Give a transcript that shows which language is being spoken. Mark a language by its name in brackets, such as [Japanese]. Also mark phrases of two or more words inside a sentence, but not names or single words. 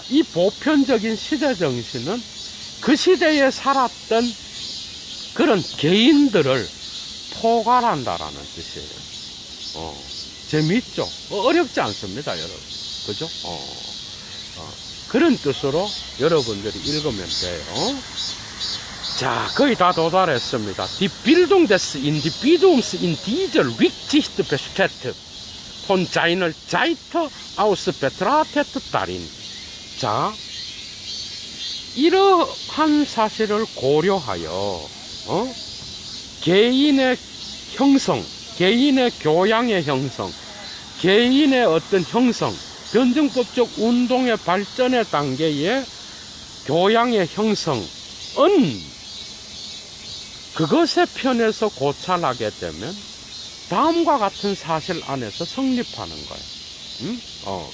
[Korean] 이 보편적인 시대정신은 그 시대에 살았던 그런 개인들을 포괄한다라는 뜻이에요. 재미있죠? 어렵지 않습니다, 여러분. 그죠? 그런 뜻으로 여러분들이 읽으면 돼요. 자, 거의 다 도달했습니다. [German] Die Bildung des Individuums in dieser Rücksicht besteht von seiner Seite aus betrachtet darin. [Korean] 자, 이러한 사실을 고려하여 개인의 형성, 개인의 교양의 형성, 개인의 어떤 형성, 변증법적 운동의 발전의 단계의 교양의 형성은 그것의 편에서 고찰하게 되면 다음과 같은 사실 안에서 성립하는 거예요.